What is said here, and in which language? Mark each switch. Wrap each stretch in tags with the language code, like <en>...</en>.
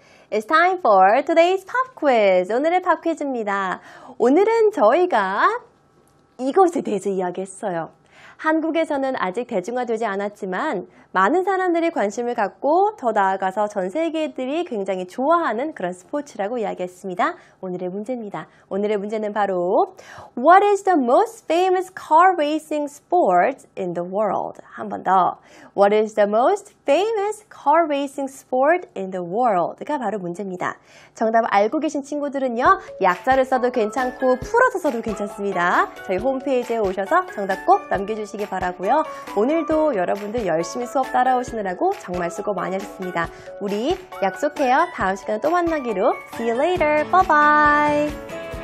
<en>It's time for today's pop quiz.</en> <ko>오늘의 팝 퀴즈입니다. 오늘은 저희가 이것에 대해서 이야기했어요. 한국에서는 아직 대중화되지 않았지만 많은 사람들이 관심을 갖고 더 나아가서 전 세계들이 굉장히 좋아하는 그런 스포츠라고 이야기했습니다. 오늘의 문제입니다. 오늘의 문제는 바로</ko> <en>What is the most famous car racing sport in the world?</en> <ko>한 번 더.</ko> <en>What is the most famous car racing sport in the world?</en> <ko>가 바로 문제입니다. 정답 알고 계신 친구들은요. 약자를 써도 괜찮고 풀어서 써도 괜찮습니다. 저희 홈페이지에 오셔서 정답 꼭 남겨주시기 바라고요. 오늘도 여러분들 열심히 수업 따라오시느라고 정말 수고 많이 하셨습니다. 우리 약속해요. 다음 시간에 또 만나기로.</ko> <en>See you later. Bye bye.</en>